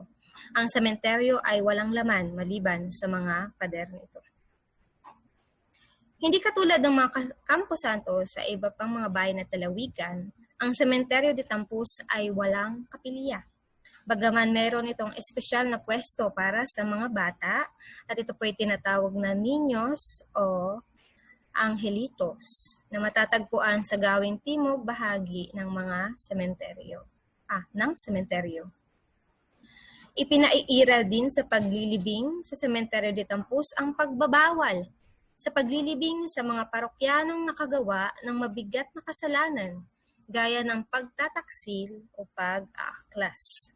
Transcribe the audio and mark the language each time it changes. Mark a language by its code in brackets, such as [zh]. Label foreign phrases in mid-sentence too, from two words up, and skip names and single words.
[tl] Ang sementeryo ay walang laman maliban sa mga pader nito. Hindi katulad ng mga Campo Santo sa iba pang mga bayan at lalawigan, ang Cementerio de Tampus ay walang kapilya. Bagaman meron itong espesyal na pwesto para sa mga bata at ito po ay tinatawag na [es] niños o angelitos [tl] na matatagpuan sa gawing timog bahagi ng mga sementeryo. Ipinaiira din sa paglilibing sa Cementerio de Tampus ang pagbabawal sa paglilibing sa mga parokyanong nakagawa ng mabigat na kasalanan gaya ng pagtataksil o pag-aaklas.